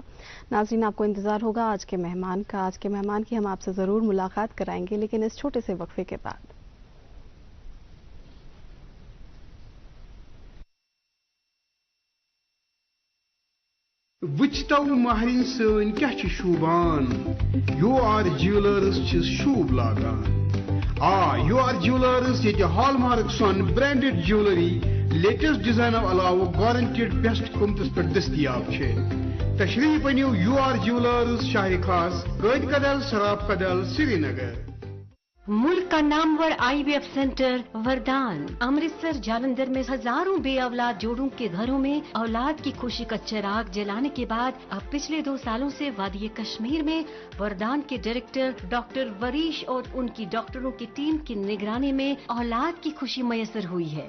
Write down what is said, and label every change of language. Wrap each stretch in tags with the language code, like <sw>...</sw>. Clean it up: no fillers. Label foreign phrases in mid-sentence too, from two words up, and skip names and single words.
<ur>ناظرین، آپ کو انتظار ہوگا آج کے مہمان کا۔ آج کے مہمان کی ہم آپ سے ضرور ملاقات کرائیں گے، لیکن اس چھوٹے سے وقفے کے بعد.</ur> <ks>वुचतौ महरिन सन क्या शूबान, योर ज्वेलर्स शूब लागान। योर ज्वेलर्स ये हॉलमार्क सन</ks> <en>branded jewellery latest design</en> <ks>अलाव</ks> <en>guaranteed best</en> <ks>कीमतस पे दस्तियाब छे। तशरीफ अनियो योर ज्वेलर्स शाह खास कैद कदल सराफ कदल श्रीनगर।</ks> <ur>ملک کا نامور</ur> <en>IVF center</en> <ur>وردان امرتسر جالندھر میں ہزاروں بے اولاد جوڑوں کے گھروں میں اولاد کی خوشی کا چراغ جلانے کے بعد اب پچھلے 2 سالوں سے وادی کشمیر میں وردان کے ڈائریکٹر ڈاکٹر وریش اور ان کی ڈاکٹروں کی ٹیم کی نگرانی میں اولاد کی خوشی میسر ہوئی ہے.</ur>